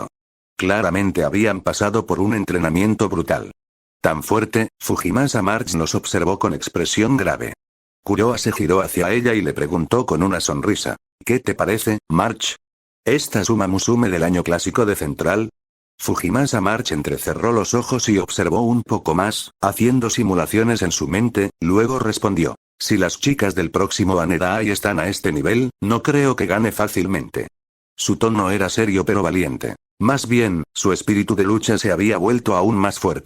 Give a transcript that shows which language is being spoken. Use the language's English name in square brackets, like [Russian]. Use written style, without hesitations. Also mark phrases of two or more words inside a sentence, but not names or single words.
[Spanish] Claramente habían pasado por un entrenamiento brutal. Tan fuerte, Fujimasa March los observó con expresión grave. Kuroa se giró hacia ella y le preguntó con una sonrisa: ¿Qué te parece, March? ¿Esta Uma Musume del año clásico de Central? Fujimasa March entrecerró los ojos y observó un poco más, haciendo simulaciones en su mente, luego respondió: si las chicas del próximo Anedai están a este nivel, no creo que gane fácilmente. Su tono era serio pero valiente. Más bien, su espíritu de lucha se había vuelto aún más fuerte.